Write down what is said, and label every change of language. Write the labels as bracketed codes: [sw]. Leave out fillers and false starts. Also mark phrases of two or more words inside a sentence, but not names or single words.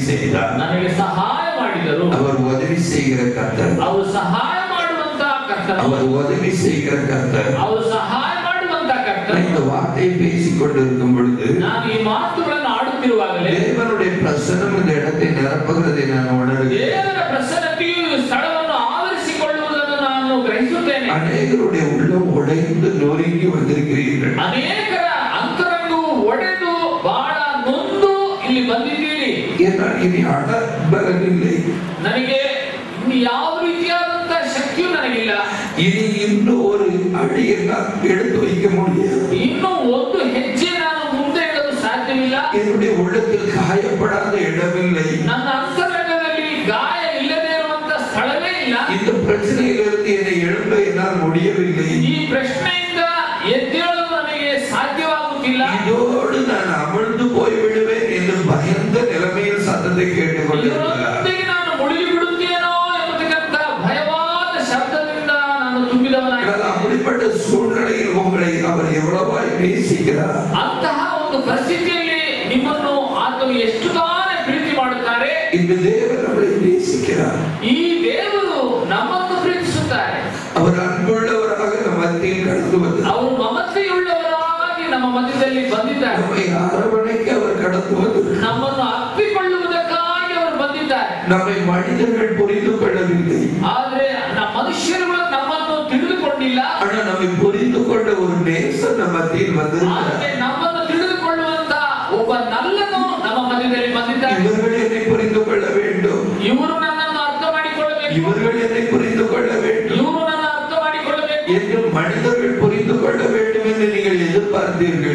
[ta] செய்தார். [kn] ನನಗೆ ಸಹಾಯ ಮಾಡಿದರು. [ta] அவர் உதவி செய்கிற கர்த்தர். [kn] ಅವರು ಸಹಾಯ ಮಾಡುವಂತ ಕರ್ತರು. [ta] அவர் உதவி செய்கிற கர்த்தர். [kn] ಅವರು ಸಹಾಯ ಮಾಡುವಂತ ಕರ್ತರು. [ta] இந்த வார்த்தையை பேசிக் கொண்டிருக்கும் பொழுது [kn] ನಾನು ಈ ಮಾತುಗಳನ್ನು ಆಡುತ್ತಿರುವಾಗಲೇ [ta] தேவனுடைய பிரசன்னம் இந்த இடத்தை நிரப்புகிறதை நான் உணர்கிறேன். [kn] ದೇವರ ಪ್ರಸನ್ನತೆಯು ಸ್ಥಳವನ್ನು ಆವರಿಸಿಕೊಳ್ಳುವುದನ್ನು ನಾನು ಗ್ರಹಿಸುತ್ತೇನೆ. [ta] அநேகருடைய உள்ளம் உடைந்து நொறுங்கி வந்திருக்கிறீர்கள். [kn] ಅನೇಕರ ಅಂತರಂಗವು ಒಡೆದು ಬಹಳ ನೊಂದು ಇಲ್ಲಿ ಬಂದಿದ್ದೀರಿ. [ta] என்னால் இனி அடபலனில்லை. [kn] ನನಗೆ ಇನ್ನು ಯಾವ ರೀತಿಯಾದಂತ ಶಕ್ತಿಯೂ ನನಗಿಲ್ಲ. [ta] இனி இன்னும் ஒரு அடி என்னால் எடுத்து வைக்க முடியாது. [kn] ಇನ್ನು ಒಂದು ಹೆಜ್ಜೆ ನಾನು ಮುಂದೆ ಇಡಲು ಸಾಧ್ಯವಿಲ್ಲ. [ta] என்னுடைய உள்ளத்தில் காயப்படாத இடமில்லை. [kn] ನನ್ನ ಅಂತರಂಗದಲ್ಲಿ ಗಾಯ ಇಲ್ಲದೆ ಇರುವಂತ ಸ್ಥಳವೇ ಇಲ್ಲ. [ta] இந்த பிரச்சனையிலிருந்து என்னை எழும்ப என்னால் முடியவில்லை. [kn] ಈ ಪ್ರಶ್ನೆಯಿಂದ ಎದ್ದೇಳಲು ನನಗೆ ಸಾಧ್ಯವಾಗುತ್ತಿಲ್ಲ. [ta] இதோடு நான் அமிழ்ந்து போய்விடுவேன் என்று பயந்த நிலைமையில் சத்தத்தை கேட்டுக்கொண்டிருக்கிறார். [kn] ಇದರೊಂದಿಗೆ ನಾನು ಮುಳುಗಿ ಬಿಡುತ್ತೇನೋ ಎಂಬತಕ್ಕಂತ ಭಯವಾದ ಶಬ್ದದಿಂದ ನಾನು ತುಂಬಿದವನಾಗಿದ್ದೇನೆ. [ta] அப்படிப்பட்ட சூழ்நிலையில் உங்களை அவர் எவ்வளவாய் நேசிக்கிறார். [kn] ಅಂತಹ ಒಂದು ಪರಿಸ್ಥಿತಿಯಲ್ಲಿ ನಿಮ್ಮನ್ನು ಆತನು ಎಷ್ಟು ತಾನೇ ಪ್ರೀತಿ ಮಾಡುತ್ತಾರೆ. [ta] இந்த தேவன் நம்மை நேசிக்கிறார். [kn] ಈ ದೇವರು ನಮ್ಮನ್ನು ಪ್ರೀತಿಸುತ್ತಾರೆ. [ta] அவர் அன்புள்ளவராக ನಮ್ಮ மத்தியில் கடந்து வந்தார். [kn] ಅವರು ಮಮತೆಯುಳ್ಳವರಾಗಿ ನಮ್ಮ ಮಧ್ಯದಲ್ಲಿ ಬಂದಿದ್ದಾರೆ. [ta] நம்மை அரவணைக்க அவர் கடந்து வந்தார். [kn] ನಮ್ಮನ್ನು ಅಪ್ಪಿಕೊಳ್ಳುವುದಕ್ಕಾಗಿ ಅವರು ಬಂದಿದ್ದಾರೆ. [ta] நம்மை மனிதர்கள் புரிந்து கொள்ளவில்லை. [kn] ಆದರೆ ಮನುಷ್ಯರುಗಳು ನಮ್ಮನ್ನು ತಿಳಿದುಕೊಂಡಿಲ್ಲ. [ta] ஆனால் நம்மை புரிந்து கொண்ட ஒரு நேசர் நம்ம மத்தியில் வந்திருக்கிறார். [kn] ಆದರೆ ನಮ್ಮನ್ನು ತಿಳಿದುಕೊಳ್ಳುವಂತ ಒಬ್ಬ ನಲ್ಲನು ನಮ್ಮ ಮಧ್ಯದಲ್ಲಿ ಬಂದಿದ್ದಾರೆ. [ta] இவர்கள் என்னை புரிந்து கொள்ள வேண்டும். [kn] ಇವರು ನನ್ನನ್ನು ಅರ್ಥ ಮಾಡಿಕೊಳ್ಳಬೇಕು. [ta] இவர்கள் என்னை புரிந்து கொள்ள வேண்டும். [kn] ಇವರು ನನ್ನ ಅರ್ಥ ಮಾಡಿಕೊಳ್ಳಬೇಕು [ta] என்று மனிதர்கள் புரிந்து கொள்ள வேண்டும் என்று நீங்கள் எதிர்பார்த்தீர்கள்.